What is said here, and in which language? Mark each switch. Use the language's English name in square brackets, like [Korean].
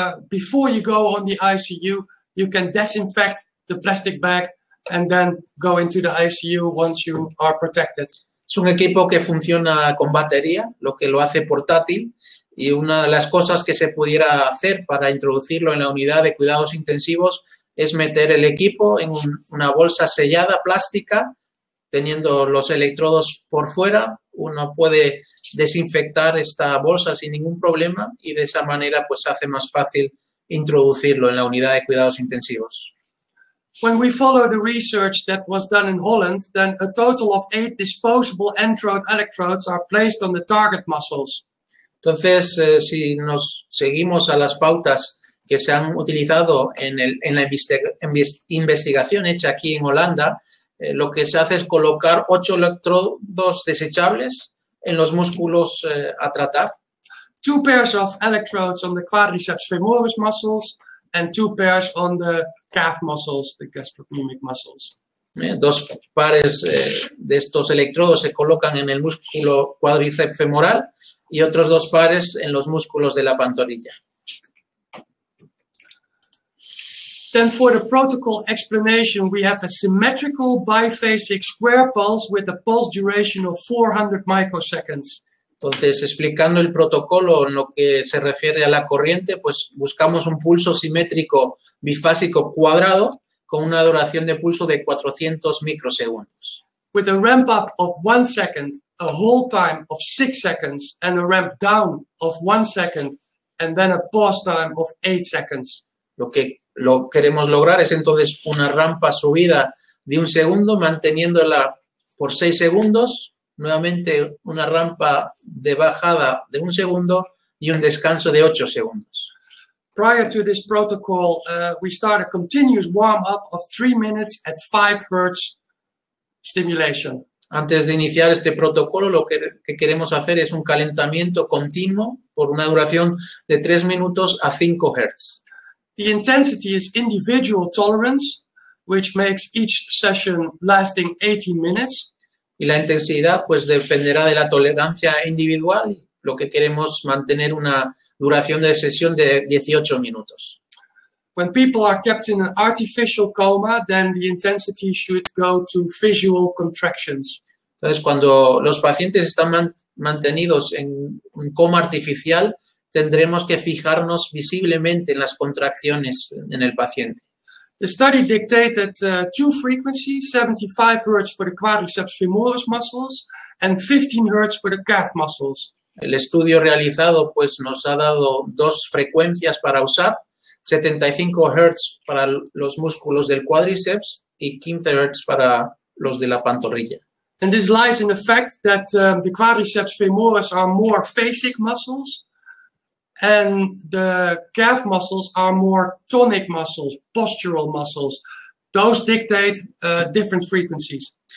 [English] Before you go on the ICU, you can disinfect the plastic bag and then go into the ICU once you are protected. [Spanish] Es un equipo que funciona con batería, lo que lo hace portátil, y una de las cosas que se pudiera hacer para introducirlo en la unidad de cuidados intensivos es meter el equipo en una bolsa sellada plástica, teniendo los electrodos por fuera. Uno puede desinfectar esta bolsa sin ningún problema y de esa manera pues hace más fácil introducirlo en la unidad de cuidados intensivos. [English] When we follow the research that was done in Holland, then a total of 8 disposable N-trode electrodes are placed on the target muscles. [Spanish] Entonces, si nos seguimos a las pautas que se han utilizado en la investigación hecha aquí en Holanda, lo que se hace es colocar 8 electrodos desechables en los músculos a tratar. [English] 2 pairs of electrodes on the quadriceps femoris muscles and 2 pairs on the calf muscles, the gastrocnemic muscles. [Spanish] 2 pares de estos electrodos se colocan en el músculo cuádriceps femoral y otros 2 pares en los músculos de la pantorrilla. [English] Then for the protocol explanation, we have a symmetrical biphasic square pulse with a pulse duration of 400 microseconds. [Spanish] Entonces, explicando el protocolo en lo que se refiere a la corriente, pues buscamos un pulso simétrico bifásico cuadrado con una duración de pulso de 400 microsegundos. [English] With a ramp up of 1 second, a hold time of 6 seconds, and a ramp down of 1 second, and then a pause time of 8 seconds. [Spanish] Lo que queremos lograr es entonces una rampa subida de 1 segundo, manteniéndola por 6 segundos, nuevamente una rampa de bajada de 1 segundo y un descanso de 8 segundos. [English] Prior to this protocol, we start a continuous warm-up of 3 minutes at 5 Hertz stimulation. [Spanish] Antes de iniciar este protocolo, lo que queremos hacer es un calentamiento continuo por una duración de 3 minutos a 5 Hz. [English] The intensity is individual tolerance, which makes each session lasting 18 minutes. [Spanish] Y la intensidad pues dependerá de la tolerancia individual. Lo que queremos mantener una duración de sesión de 18 minutos. [English] When people are kept in an artificial coma, then the intensity should go to visual contractions. [Spanish] Entonces, cuando los pacientes están mantenidos en un coma artificial, tendremos que fijarnos visiblemente en las contracciones en el paciente. [English] The study dictated 2 frequencies, 75 Hz for the quadriceps femoris muscles and 15 Hz for the calf muscles. [Spanish] El estudio realizado pues nos ha dado 2 frecuencias para usar, 75 Hz para los músculos del cuádriceps y 15 Hz para los de la pantorrilla. [English] And this lies in the fact that the quadriceps femoris are more phasic muscles and the calf muscles are more tonic muscles, postural muscles. Those dictate different frequencies.